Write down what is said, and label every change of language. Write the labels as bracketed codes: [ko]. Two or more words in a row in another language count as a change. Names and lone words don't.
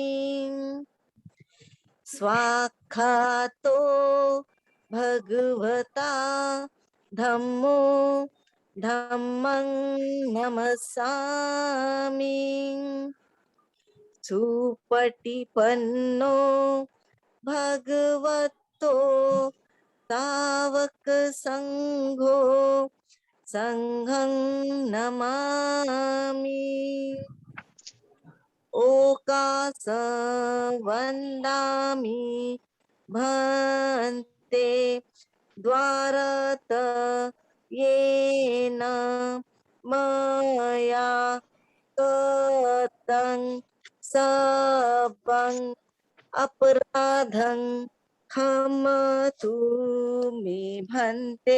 [pi] स्वाख्यातो भगवता धम्मो धम्मं नमस्सामि. सुपटिपन्नो भगवतो तावक संघो संघं नमामि. ओकास वन्दामि भन्ते द्वारत येन मया कृतं सबं अपराधं क्षमतु मे भन्ते.